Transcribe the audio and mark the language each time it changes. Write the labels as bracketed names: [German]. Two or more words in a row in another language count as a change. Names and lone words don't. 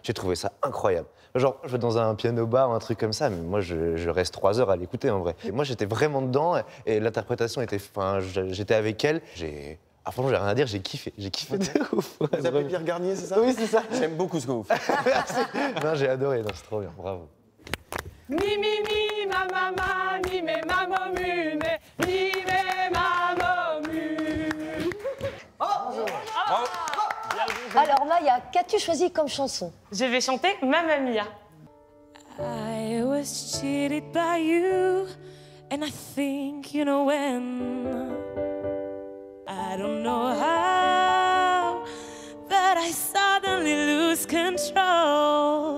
[French] J'ai trouvé ça incroyable. Genre, je vais dans un piano bar ou un truc comme ça, mais moi, je reste 3 heures à l'écouter en vrai. Et moi, j'étais vraiment dedans et l'interprétation était. Enfin, j'étais avec elle. Ah, franchement, j'ai rien à dire, j'ai kiffé. J'ai kiffé de ouf. Vous appelez Pierre Garnier, c'est ça? Oui, c'est ça. J'aime beaucoup ce que vous faites. Merci. Non, j'ai adoré, c'est trop bien, bravo. Mi, mi, mi, ma, maman, mi, me, maman, mu, me, mi, me, maman, mu. Alors Maya, qu'as-tu choisi comme chanson? Je vais chanter Mamma Mia. [English] I was cheated by you, and I think you know when. I don't know how, but I suddenly lose control.